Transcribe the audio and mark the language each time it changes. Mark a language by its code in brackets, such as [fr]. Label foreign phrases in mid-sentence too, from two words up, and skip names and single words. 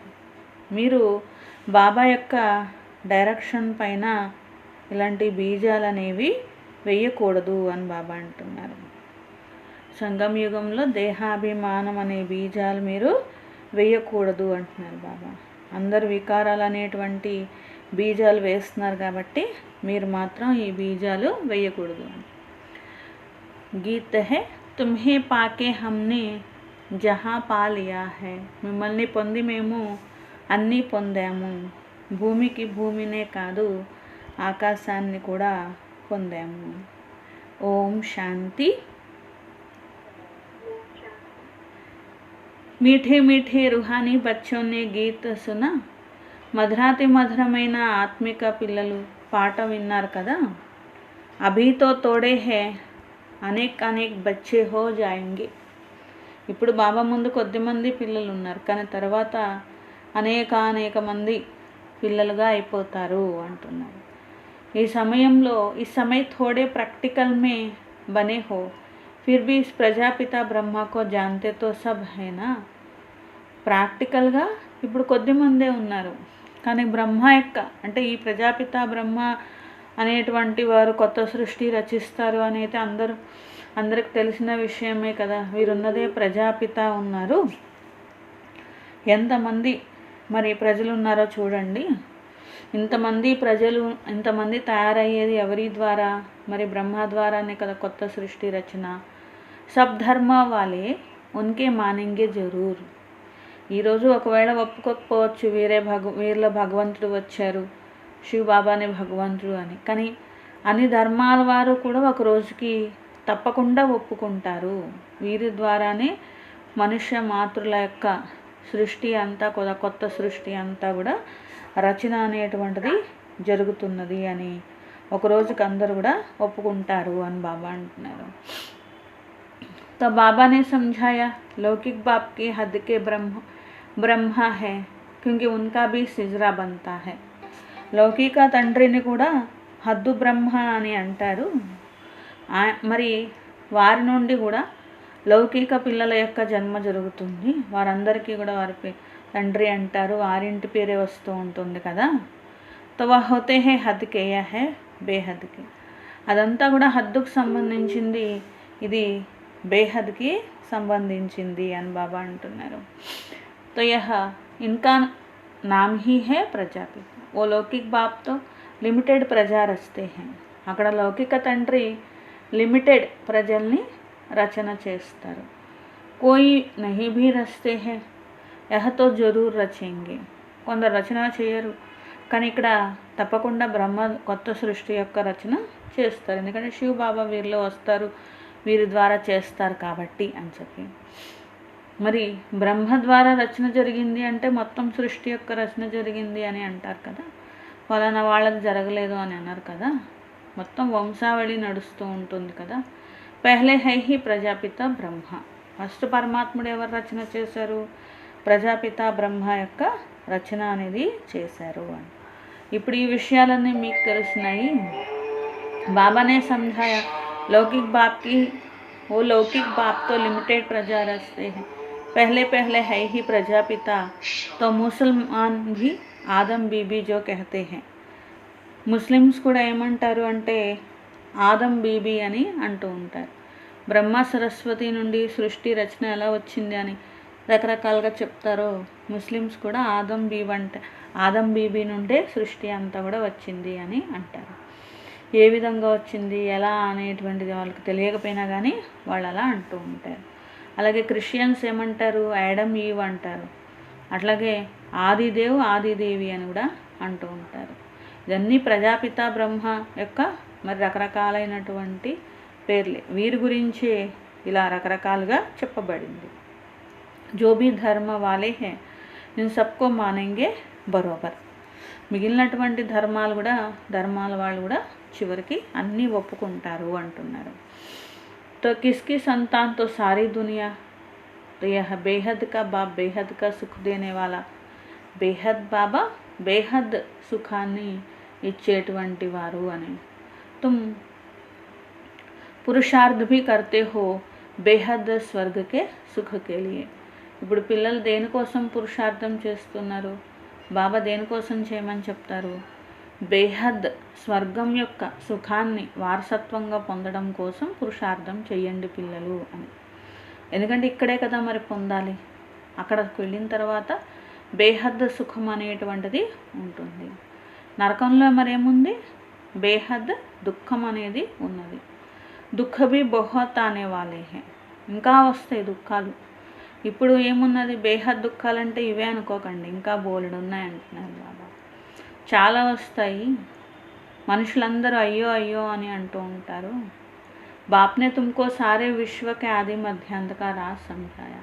[te] మీరు బాబా యొక్క డైరెక్షన్ పైన ఇలాంటి బీజాలు అనేవి వేయకూడదు అని బాబా అంటున్నారు. సంగమ యుగంలో దేహాభిమానం అనే బీజాలు మీరు వేయకూడదు అంటున్నారు బాబా. అందరు వికారాలు అనేటువంటి బీజాలు వేస్తున్నారు కాబట్టి మీరు మాత్రం ఈ బీజాలు వేయకూడదు అని. [hi] गीत है तुम्हें पाके हमने जहां पा लिया है. [te] మిమ్మల్ని పొంది మేము అన్నీ పొందాము. భూమికి భూమినే కాదు, ఆకాశాన్ని కూడా పొందాము. ఓం శాంతి. [hi] मीठे मीठे रूहानी बच्चों ने गीत सुना. [te] మధురాతి మధురమైన ఆత్మిక పిల్లలు పాట విన్నారు కదా. [hi] अभी तो थोड़े हैं अनेक अनेक बच्चे हो जाएंगे. [te] ఇప్పుడు బాబా ముందు కొద్దిమంది పిల్లలు ఉన్నారు, కానీ తర్వాత అనేక మంది పిల్లలుగా అయిపోతారు అంటున్నారు. ఈ సమయంలో ఈ [hi] समय थोड़े प्रैक्टिकल में बने हो, फिर भी इस प्रजापिता ब्रह्मा को जानते तो सब है ना. [te] ప్రాక్టికల్గా ఇప్పుడు కొద్దిమందే ఉన్నారు, కానీ బ్రహ్మ యొక్క అంటే ఈ ప్రజాపిత బ్రహ్మ అనేటువంటి వారు కొత్త సృష్టి రచిస్తారు అనేది అందరికి తెలిసిన విషయమే కదా. వీరున్నదే ప్రజాపిత ఉన్నారు. ఎంతమంది మరి ప్రజలు ఉన్నారో చూడండి. ఇంతమంది ప్రజలు ఇంతమంది తయారయ్యేది ఎవరి ద్వారా? మరి బ్రహ్మ ద్వారానే కదా కొత్త సృష్టి రచన. [hi] सब धर्म वाले उनके मानेंगे ज़रूर. [te] ఈరోజు ఒకవేళ ఒప్పుకోకపోవచ్చు, వీరిలో భగవంతుడు వచ్చారు, శివ బాబానే భగవంతుడు అని. కానీ అన్ని ధర్మాల వారు కూడా ఒక రోజుకి తప్పకుండా ఒప్పుకుంటారు. వీరి ద్వారానే మనుష్య మాతృల యొక్క సృష్టి అంతా కూడా కొత్త సృష్టి అంతా కూడా రచన అనేటువంటిది జరుగుతున్నది అని ఒక రోజుకి అందరూ కూడా ఒప్పుకుంటారు అని బాబా అంటున్నారు. [hi] तो बाबा ने समझाया, लौकिक बाप के हद के ब्रह्मा है क्योंकि उनका भी सिजरा बनता है. [te] లౌకిక తండ్రిని కూడా హద్దు బ్రహ్మ అని అంటారు. మరి వారి నుండి కూడా లౌకిక పిల్లల యొక్క జన్మ జరుగుతుంది. వారందరికీ కూడా వారి తండ్రి అంటారు, వారింటి పేరే వస్తూ ఉంటుంది కదా. [hi] तो वह होते हैं हद के यह है बेहद के. [te] అదంతా కూడా హద్దుకు సంబంధించింది, ఇది బేహద్కి సంబంధించింది అని బాబా అంటున్నారు. [hi] तो यह इनका नाम ही है प्रजापिता. वो लौकिक बाप तो लिमिटेड प्रजा रचते हैं. [te] అక్కడ లౌకిక తండ్రి లిమిటెడ్ ప్రజల్ని రచన చేస్తారు. [hi] कोई नहीं भी रचते हैं यह तो ज़रूर रचेंगे. [te] కొందరు రచన చేయరు, కానీ ఇక్కడ తప్పకుండా బ్రహ్మ కొత్త సృష్టి యొక్క రచన చేస్తారు. ఎందుకంటే శివ బాబా వీరిలో వస్తారు, వీరి ద్వారా చేస్తారు కాబట్టి అని చెప్పి. మరి బ్రహ్మ ద్వారా రచన జరిగింది అంటే మొత్తం సృష్టి యొక్క రచన జరిగింది అని అంటారు కదా. ఫలానా వాళ్ళకి జరగలేదు అని అన్నారు కదా. మొత్తం వంశావళి నడుస్తూ ఉంటుంది కదా. [hi] पहले है ही प्रजापिता ब्रह्मा. [te] ఫస్ట్ పరమాత్ముడు ఎవరు రచన చేశారు? ప్రజాపిత బ్రహ్మ యొక్క రచన అనేది చేశారు అని. ఇప్పుడు ఈ విషయాలన్నీ మీకు తెలిసినాయి. [hi] बाबा ने समझाया लौकिक बाप की वो लौकिक बाप तो लिमिटेड प्रजा रचते हैं, पहले पहले है ही प्रजापिता, तो मुसलमान भी आदम बीबी जो कहते हैं. [te] ముస్లిమ్స్ కూడా ఏమంటారు అంటే ఆదం బీబీ అని అంటూ ఉంటారు. బ్రహ్మ సరస్వతి నుండి సృష్టి రచన ఎలా వచ్చింది అని రకరకాలుగా చెప్తారో ముస్లిమ్స్ కూడా ఆదం బీబీ నుండే సృష్టి అంతా కూడా వచ్చింది అని అంటారు. ఏ విధంగా వచ్చింది ఎలా అనేటువంటిది వాళ్ళకి తెలియకపోయినా కానీ వాళ్ళు అలా అంటూ ఉంటారు. అలాగే క్రిస్టియన్స్ ఏమంటారు యాడమ్ ఈవ్ అంటారు. అట్లాగే ఆదిదేవ్ ఆదిదేవి అని కూడా అంటూ ఉంటారు. ఇవన్నీ ప్రజాపిత బ్రహ్మ యొక్క మరి రకరకాలైనటువంటి పేర్లే. వీరి గురించే ఇలా రకరకాలుగా చెప్పబడింది. [hi] जो भी धर्म वाले हैं इन सबको मानेंगे बराबर. [te] మిగిలినటువంటి ధర్మాల వాళ్ళు కూడా చివరికి అన్నీ ఒప్పుకుంటారు అంటున్నారు. [hi] तो किसकी संतान तो सारी दुनिया, तो यह बेहद का बाप बेहद का सुख देने वाला [te] బేహద్ బాబా బేహద్ సుఖాన్ని ఇచ్చేటువంటి వారు అని. [hi] तुम पुरुषार्थ भी करते हो बेहद स्वर्ग के सुख के लिए. [te] ఇప్పుడు పిల్లలు దేనికోసం పురుషార్థం చేస్తున్నారు, బాబా దేనికోసం చేయమని చెప్తారు? బేహద్ స్వర్గం యొక్క సుఖాన్ని వారసత్వంగా పొందడం కోసం పురుషార్థం చెయ్యండి పిల్లలు అని. ఎందుకంటే ఇక్కడే కదా మరి పొందాలి. అక్కడికి వెళ్ళిన తర్వాత బేహద్ సుఖం అనేటువంటిది ఉంటుంది. నరకంలో మరేముంది? బేహద్ దుఃఖం అనేది ఉన్నది. [hi] दुःख भी बहुत आने वाले हैं, [te] ఇంకా వస్తాయి దుఃఖాలు. ఇప్పుడు ఏమున్నది? బేహద్ దుఃఖాలంటే ఇవే అనుకోకండి, ఇంకా బోలెడు ఉన్నాయంటున్నారు బాబా. చాలా వస్తాయి. మనుషులందరూ అయ్యో అయ్యో అని అంటూ ఉంటారు. [hi] बाप ने तुमको सारे विश्व के आदि मध्य अंत का राज़ समझाया.